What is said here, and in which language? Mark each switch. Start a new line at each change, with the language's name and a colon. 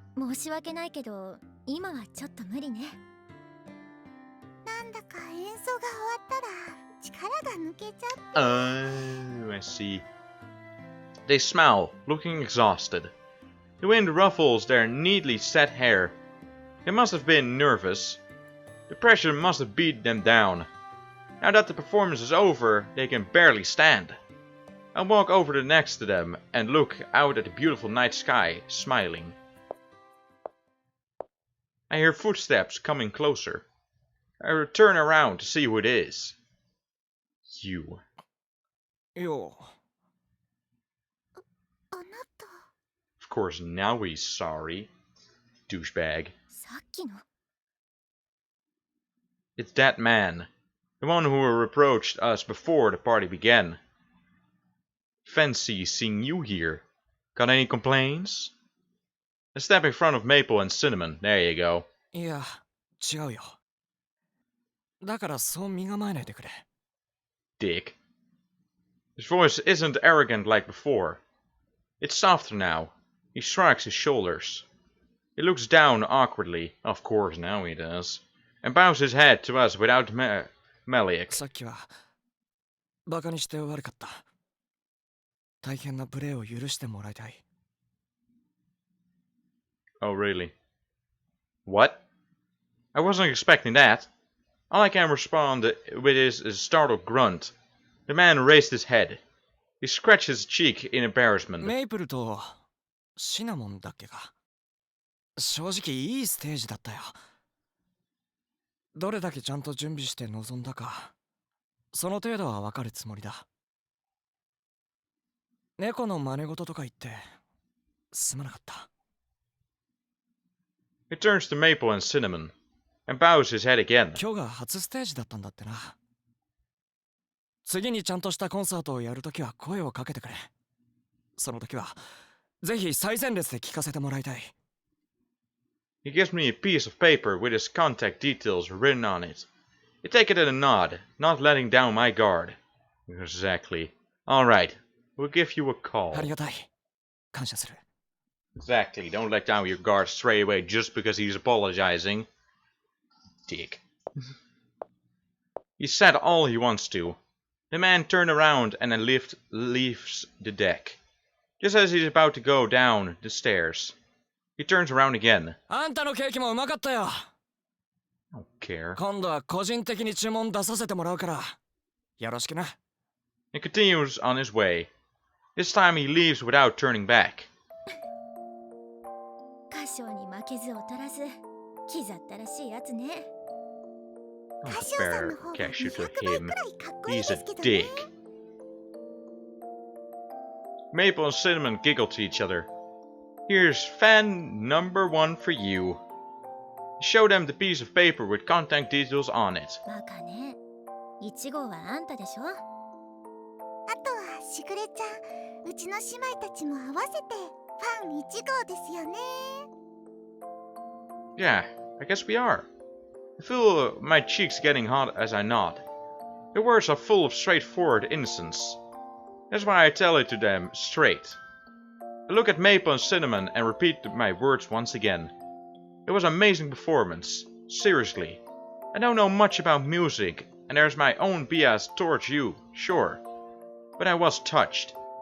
Japanese: 申し訳ないけど今はちょっと無理ね。なんだか演奏が終わったら力が抜けちゃって。
English: I see. They smile, looking exhausted. The wind ruffles their neatly set hair. They must have been nervous. The pressure must have beat them down. Now that the performance is over, they can barely stand. I walk over to next to them and look out at the beautiful night sky, smiling. I hear footsteps coming closer. I turn around to see who it is. You.
Japanese: よ。あなた。
English: Of course, now he's sorry. Douchebag.
Japanese: さっきの。
English: It's that man. The one who reproached us before the party began. Fancy seeing you here. Got any complaints? I step in front of Maple and Cinnamon. There you go.
Japanese: いや、違うよ。だからそう身構えないでくれ。
English: Dick. His voice isn't arrogant like before. It's softer now. He shrugs his shoulders. He looks down awkwardly, of course now he does, and bows his head to us without Meliak.
Japanese: さっきはバカにして悪かった。大変なプレーを許してもらいたい。
English: Oh, really? What? I wasn't expecting that. All I can respond with is a startled grunt. The man raised his head. He scratched his cheek in embarrassment.
Japanese: メイプルとシナモンだっけか。正直いいステージだったよ。どれだけちゃんと準備して臨んだか、その程度はわかるつもりだ。猫の真似事とか言ってすまなかった。
English: He turns to Maple and Cinnamon and bows his head again.
Japanese: 今日が初ステージだったんだってな。次にちゃんとしたコンサートをやるときは声をかけてくれ。その時はぜひ最前列で聞かせてもらいたい。
English: He gives me a piece of paper with his contact details written on it. I take it in a nod, not letting down my guard. Exactly. Alright, we'll give you a call.
Japanese: ありがたい。感謝する。
English: Exactly, don't let down your guard straight away just because he's apologizing. Dick. He said all he wants to. The man turned around and then leaves the deck. Just as he's about to go down the stairs. He turns around again.
Japanese: あんたのケーキもうまかったよ。
English: I don't care.
Japanese: 今度は個人的に注文出させてもらうから、よろしくな。
English: He continues on his way. This time he leaves without turning back.
Japanese: 歌唱に負けず劣らず、キザったらしいやつね。
English: Not a fair cashew to him. He's a dick. Maple and Cinnamon giggle to each other. Here's fan number 1 for you. Show them the piece of paper with contact details on it.
Japanese: バカね。1号はあんたでしょ。あとはしぐれちゃん、うちの姉妹たちも合わせてファン1号ですよね。
English: Yeah, I guess we are. I feel my cheeks getting hot as I nod. The words are full of straightforward innocence. That's why I tell it to them straight. I look at Maple and Cinnamon and repeat my words once again. It was an amazing performance. Seriously. I don't know much about music, and there's my own bias towards you, sure. But I was touched.